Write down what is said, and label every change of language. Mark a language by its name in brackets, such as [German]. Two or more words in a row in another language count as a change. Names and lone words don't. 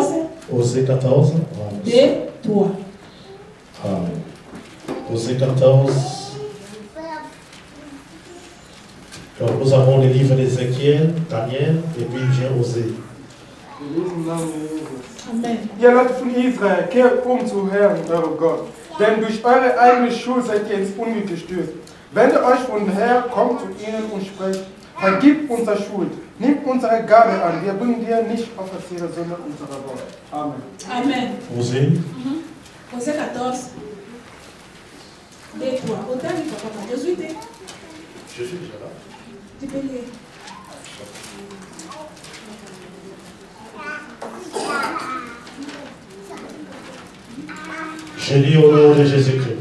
[French] Osée 14. 2, 3. Osée 14. Donc nous avons les livres d'Ézéchiel, Daniel, et puis vient Osée. Amen. [German] ihr Leute von Israel, kehrt zu Herrn, eurem Gott. Denn durch eure eigene Schuld seid ihr ins Unglück gestürzt. Wendet euch von Herrn, kommt zu ihnen und sprecht, vergib unsere Schuld, nimm unsere Gabe an, wir bringen dir nicht auf ihre Sünde unserer Worte. Amen. Amen. [French] Osée. Osée 14. Et toi, autant il faut pas Je suis déjà là. Tu peux lire. Je lis au nom de Jésus-Christ.